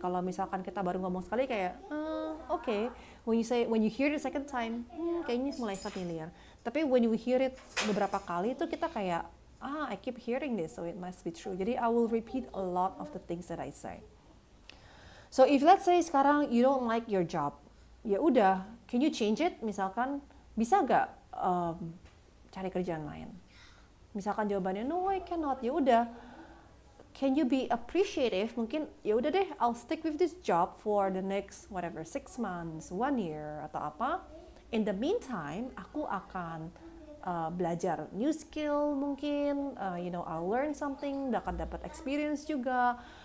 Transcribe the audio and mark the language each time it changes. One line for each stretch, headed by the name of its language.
Indonesian: Kalau misalkan kita baru ngomong sekali kayak, okay.
English: When you hear it the second time,
Indonesian: kayaknya mulai familiar. Tapi
English: when you hear it
Indonesian: beberapa kali itu kita kayak,
English: I keep hearing this, so it must be true.
Indonesian: Jadi
English: I will repeat a lot of the things that I say. So if let's say
Indonesian: sekarang
English: you don't like your job,
Indonesian: ya udah,
English: can you change it?
Indonesian: Misalkan bisa nggak cari kerjaan lain? Misalkan jawabannya
English: no, I cannot.
Indonesian: Ya udah,
English: can you be appreciative?
Indonesian: Mungkin ya udah deh,
English: I'll stick with this job for the next whatever 6 months, 1 year
Indonesian: atau apa.
English: In the meantime,
Indonesian: aku akan belajar
English: new skill
Indonesian: mungkin,
English: I'll learn something,
Indonesian: akan dapat
English: experience
Indonesian: juga.